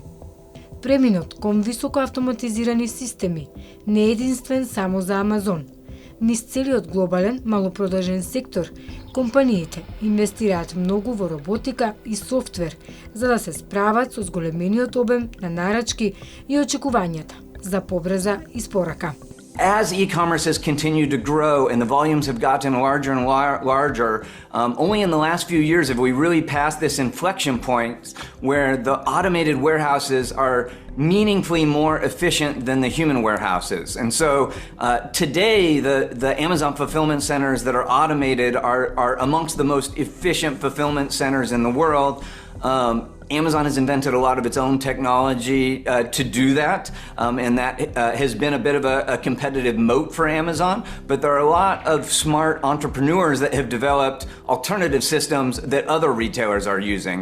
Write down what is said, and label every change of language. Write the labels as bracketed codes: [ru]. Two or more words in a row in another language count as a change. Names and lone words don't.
[mk] Преминот кон високо автоматизирани системи не е единствен само за Амазон. Низ целиот глобален малопродажен сектор, компаниите инвестираат многу во роботика и софтвер за да се справат со зголемениот обем на нарачки и очекувањата за побрза испорака. [en] As e-commerce has continued to grow and the volumes have gotten larger and larger, only in the last few years have we really passed this inflection point where the automated warehouses are meaningfully more efficient than the human warehouses. And so today, the Amazon fulfillment centers that are automated are amongst the most efficient fulfillment centers in the world. Amazon has invented a lot of its own technology to do that, and that has been a bit of a competitive moat for Amazon. But there are a lot of smart entrepreneurs that have developed alternative systems that other retailers are using.